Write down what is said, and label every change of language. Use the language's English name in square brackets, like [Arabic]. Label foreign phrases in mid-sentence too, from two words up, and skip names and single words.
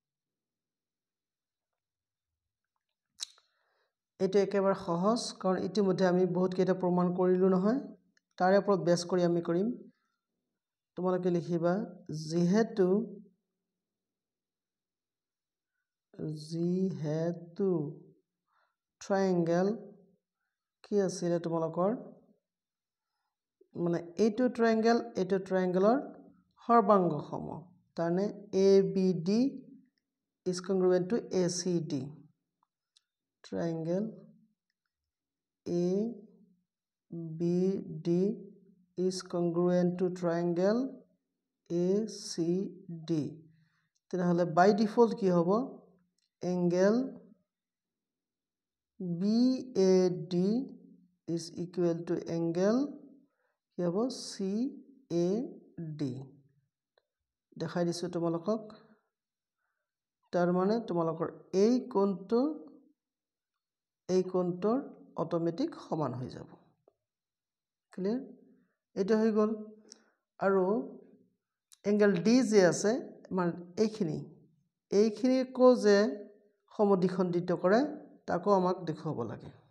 [Assamese] এটা একেবাৰে সহজ কাৰণ ইতিমধ্যে আমি বহুত কেইটা প্ৰমাণ কৰিলো নহয় তাৰে ওপৰত বেছ কৰি আমি কৰিম তোমালোকে লিখিবা যেহেতু যিহেতু ট্ৰায়াঙ্গেল কি আছিলে তোমালোকৰ মানে এইটো ট্ৰায়াঙ্গেলৰ সৰ্বাংগ সম তাৰনে [English] ABD is congruent to ACD triangle ABD is congruent to triangle ACD [Assamese] তেনেহলে [English] by default [Assamese] কি হ'ব [English] angle BAD is equal to angle [Assamese] কি হ'ব CAD দেখাই দিছো তোমালোকক তাৰ মানে তোমালোকৰ এই কোণটোৰ অটোমেটিক সমান হৈ যাব ক্লিয়াৰ এটা হৈ গল আৰু এংগল ডি যে আছে মানে এইখিনি কো যে সমদ্বিখণ্ডিত কৰে তাকো আমাক দেখুৱাব লাগে